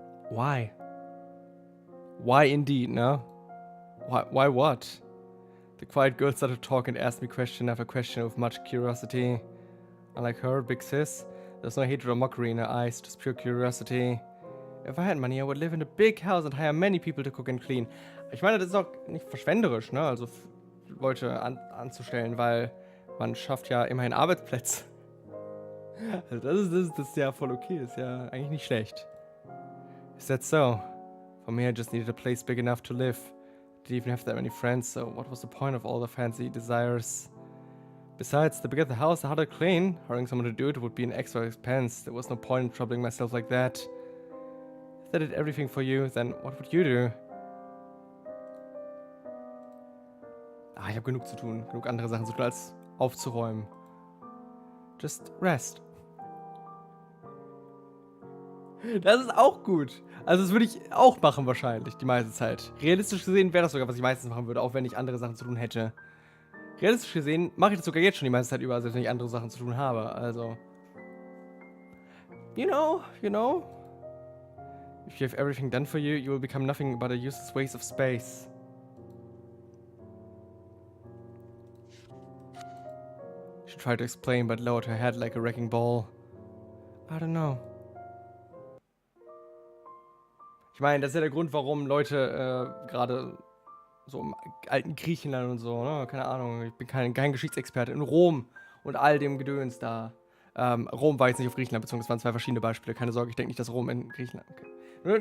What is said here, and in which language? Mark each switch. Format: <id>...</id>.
<en>Why? Why indeed, no? Why what? The quiet girl started to talk and asked me question after question with much curiosity. Unlike her, big sis, there's no hatred or mockery in her eyes, just pure curiosity. If I had money, I would live in a big house and hire many people to cook and clean.</en> <de>Ich meine, das ist auch nicht verschwenderisch, ne? Also Leute anzustellen, weil man schafft ja immerhin Arbeitsplätze. Also das ist ja voll okay, ist ja eigentlich nicht schlecht.</de> <en>Is that so? For me, I just needed a place big enough to live. Didn't even have that many friends, so what was the point of all the fancy desires? Besides, the bigger the house, the harder to clean. Hiring someone to do it would be an extra expense. There was no point in troubling myself like that. If I did everything for you, then what would you do?</en> <de>Ich habe genug zu tun. Genug andere Sachen zu tun, als aufzuräumen.</de> <en>Just rest.</en> <de>Das ist auch gut. Also das würde ich auch machen wahrscheinlich, die meiste Zeit. Realistisch gesehen wäre das sogar, was ich meistens machen würde, auch wenn ich andere Sachen zu tun hätte. Realistisch gesehen mache ich das sogar jetzt schon die meiste Zeit über, selbst wenn ich andere Sachen zu tun habe.</de> <en>Also. You know. If you have everything done for you, you will become nothing but a useless waste of space. She tried to explain, but lowered her head like a wrecking ball. I don't know.</en> <de>Ich meine, das ist ja der Grund, warum Leute gerade so im alten Griechenland und so, ne? Keine Ahnung, ich bin kein Geschichtsexperte, in Rom und all dem Gedöns da. Rom war jetzt nicht auf Griechenland bezogen, das waren zwei verschiedene Beispiele. Keine Sorge, ich denke nicht, dass Rom in Griechenland. Okay.</de>